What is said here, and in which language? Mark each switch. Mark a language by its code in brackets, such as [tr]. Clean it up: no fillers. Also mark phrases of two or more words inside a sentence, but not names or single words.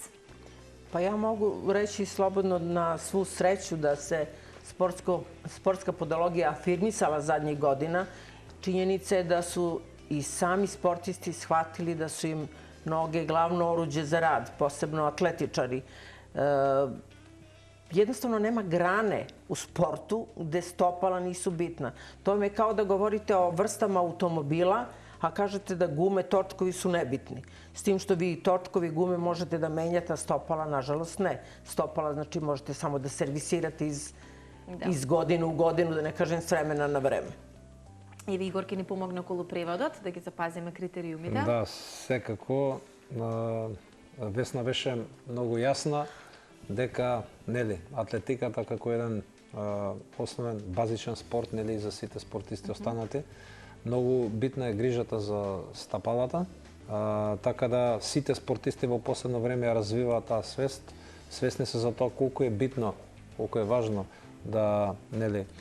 [sr] Па ја могу речи слободно на сву среќу да се спортска подологија афирмисала задњих година. Чињеница е да су и сами спортисти схватили да су им ноге главно оруđe за рад, посебно атлетичари. Jednostavno nema grane u sportu gde stopala nisu bitna. To je kao da govorite o vrstama automobila, a kažete da gume, točkovi su nebitni. S tim što vi točkovi gume možete da menjate, a stopala nažalost ne. Stopala znači možete samo da servisirate iz godine u godinu, da ne kažem s vremena na vreme. [mk] Еве Игор ќе ни помогне околу преводот, да ги запазиме критериумите. Да, секако. Весна беше многу јасна дека нели атлетиката како еден основен базичен спорт нели за сите спортисти останати, многу битна е грижата за стапалата, така да сите спортисти во последно време ја развиваат таа свест, свесни се за тоа колку е битно, колку е важно да нели